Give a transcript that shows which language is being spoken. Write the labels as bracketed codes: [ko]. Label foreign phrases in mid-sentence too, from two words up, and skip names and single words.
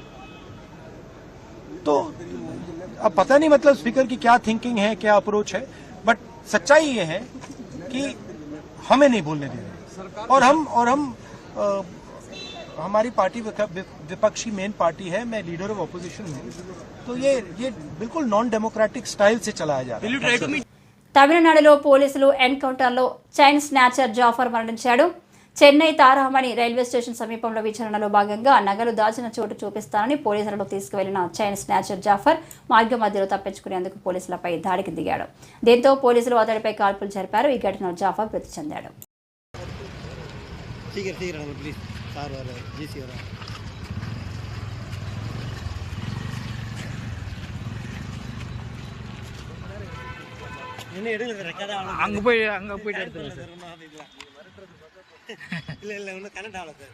[hi] तो अब पता नहीं मतलब स्पीकर की क्या थिंकिंग है, क्या अप्रोच है, बट सच्चाई ये है कि हमें नहीं बोलने दिया। और हम हमारी पार्टी विपक्षी मेन पार्टी है, मैं [en] leader of opposition [hi] हूँ। तो ये बिल्कुल [en] non democratic style [hi] से चलाया जा रहा है। [te] తమిళనాడులో పోలీసులు ఎన్కౌంటర్లో [en] chain snatcher [te] జాఫర్ మరణించాడు. చెన్నై తారామణి రైల్వే స్టేషన్ సమీపంలో విచారణలో భాగంగా నగలు దాచిన చోటు చూపిస్తానని పోలీసులను తీసుకువెళ్లిన [en] chain snatcher [te] జాఫర్ మార్గ మధ్యలో తప్పించుకునేందుకు పోలీసులపై దాడికి దిగాడు. దీంతో పోలీసులు అతడిపై కాల్పులు జరిపారు. ఈ ఘటనలో జాఫర్ మృతి చెందాడు. [ta] அங்க போயிட்டு எடுத்துருங்க சார். இல்ல ஒன்றும் கனெக்ட் ஆகல சார்.